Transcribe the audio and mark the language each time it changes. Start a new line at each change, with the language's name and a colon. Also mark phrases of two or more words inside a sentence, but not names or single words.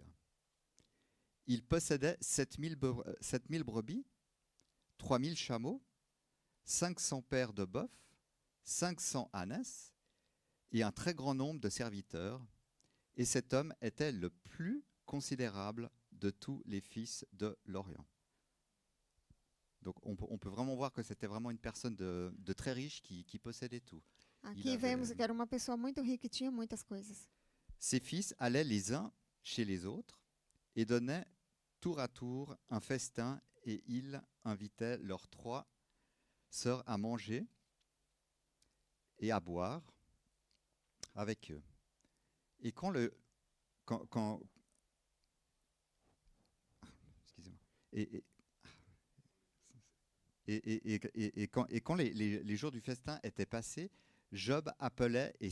French: Il possédait 7000 brebis, 3000 chameaux, 500 paires de bœufs, 500 ânesses et un très grand nombre de serviteurs. Et cet homme était le plus considérable de tous les fils de l'Orient. Donc on peut vraiment voir que c'était vraiment une personne de très riche qui possédait tout.
Portuguese: Aqui vemos que era uma pessoa muito rica e tinha muitas coisas.
French: Ses fils allaient les uns chez les autres et donnaient tour à tour un festin, et il invitait leurs 3 sœurs à manger et à boire avec eux. Et quand les jours du festin étaient passés, Job appelait et